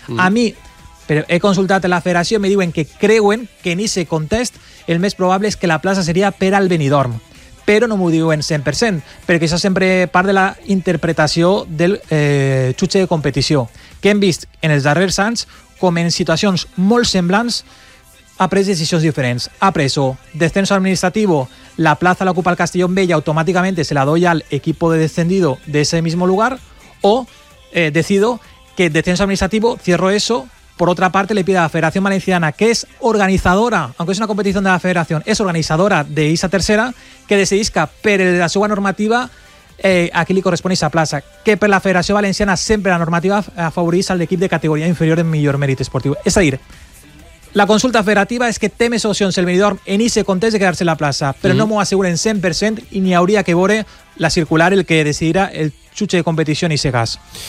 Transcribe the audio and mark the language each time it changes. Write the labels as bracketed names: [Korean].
[Catalan] A mi, però he consultat la Federació, me diuen que creuen que en aquest context el més probable és que la plaça seria per al Benidorm. Però no m'ho diuen 100%, perquè això sempre part de la interpretació del xutxe de competició, que hem vist en els darrers anys com en situacions molt semblants ha pres decisions diferents. Ha pres o descenso administratiu, la plaça l'ocupa el Castellón B i automàticament [Spanish] se la doy al equipo de descendido de ese mismo lugar, o decido que descenso administrativo, cierro eso. Por otra parte, le pido a la Federación Valenciana, que es organizadora, aunque es una competición de la Federación, es organizadora de esa tercera, que decidisca [Catalan] per la seva normativa a qui li correspon esa plaça. Que per la Federació Valenciana sempre la normativa afavorís al equip de categoria inferior en millor mèrit esportiu. És a dir, la consulta federativa és que té més opcions el Benidorm en ese context de quedar-se la plaça, però no m'ho asseguren 100% i n'hi hauria que veure la circular el que decidirà el xutxe de competició i segas.